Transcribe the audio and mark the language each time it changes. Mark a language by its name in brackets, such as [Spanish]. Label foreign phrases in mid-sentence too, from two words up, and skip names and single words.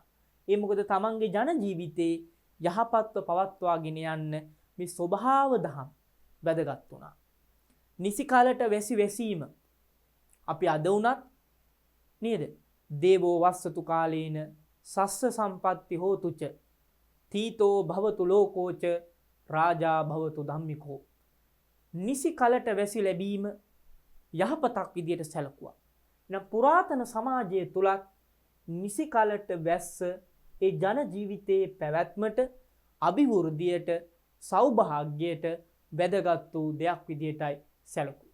[Sinhala] ඒ මොකද තමන්ගේ ජන ජීවිතේ යහපත්ව පවත්වාගෙන යන්න මේ ස්වභාව දහම් වැදගත් වුණා. නිසි කාලට වැසීම අපි අද වුණත් නේද? [Pali] දේවෝ වස්සතු කාලේන සස්ස සම්පatti හෝතුච තීතෝ භවතු ලෝකෝච රාජා භවතු ධම්මිකෝ. [Sinhala] නිසි කාලට වැසි ලැබීම යහපතක් විදියට සැලකුවා. එහෙනම් පුරාතන සමාජයේ තුලත් නිසි කාලට වැස්ස ඒ ජන ජීවිතයේ පැවැත්මට, අභිවෘද්ධියට, සෞභාග්‍යයට වැදගත් වූ දෙයක් විදියටයි සැලකුවා.